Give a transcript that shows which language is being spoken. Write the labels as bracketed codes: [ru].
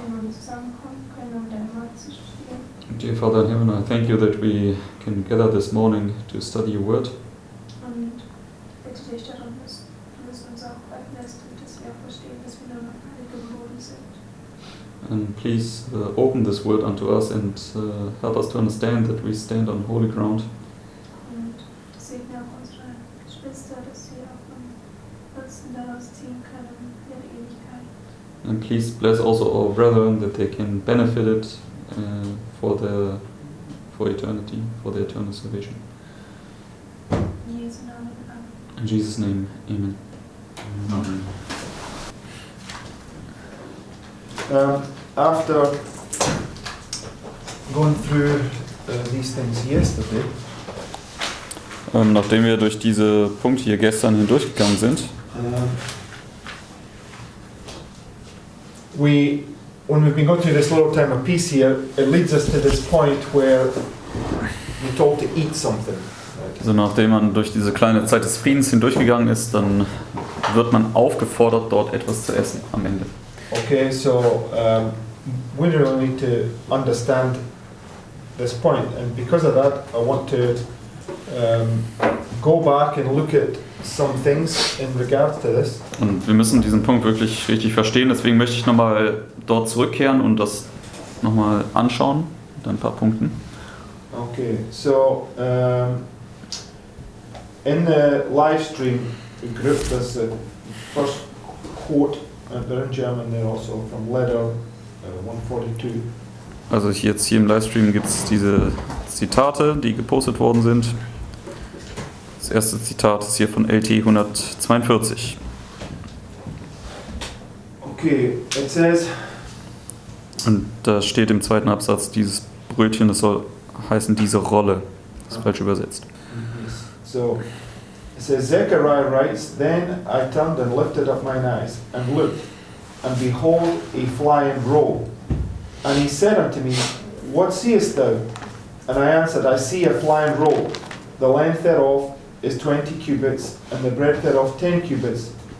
[de] zusammenkommen können, um dein Wort zu studieren. [en] Dear Father in heaven, I thank you that we can gather this morning to study your word. [de] Und bitte dich darum, dass du es uns auch öffnest und dass wir auch verstehen, dass wir nur noch heilig im Boden sind. [en] And please open this word unto us and help us to understand that we stand on holy ground. [de] Und segne auch unsere Geschwister, dass sie auch einen Nutzen daraus ziehen können für die Ewigkeit. [en] And please bless also our brethren that they can benefit it for eternity, for their eternal salvation. [de] In Jesu Namen. Amen. [en] In Jesus' name, amen. Amen. After going through these things yesterday, [de] Nachdem wir durch diese Punkte hier gestern hindurchgegangen sind, [en] when we've been going through this little time of peace here, it leads us to this point where you're told to eat something. Right? [de] also nachdem man durch diese kleine Zeit des Friedens hindurchgegangen ist, dann wird man aufgefordert, dort etwas zu essen am Ende. [en] Okay, so we really need to understand this point, and because of that, I want to go back and look at some things in regards to this. [de] Und wir müssen diesen Punkt wirklich richtig verstehen, deswegen möchte ich nochmal dort zurückkehren und das nochmal anschauen, mit ein paar Punkten. [en] Okay, so in the live stream group, there's the first quote, they're in German, they're also from letter 142. [de] Also jetzt hier im Livestream gibt es diese Zitate, die gepostet worden sind. Das erste Zitat ist hier von LT 142. [en] Okay, it says, [de] Und da steht im zweiten Absatz, dieses Brötchen, das soll heißen diese Rolle. Das ist falsch übersetzt. [en] so it says, Zechariah writes, Then I turned and lifted up mine eyes, and looked, and behold, a flying roll. And he said unto me, What seest thou? And I answered, I see a flying roll. The length thereof is 20 cubits, and the breadth thereof 10 cubits.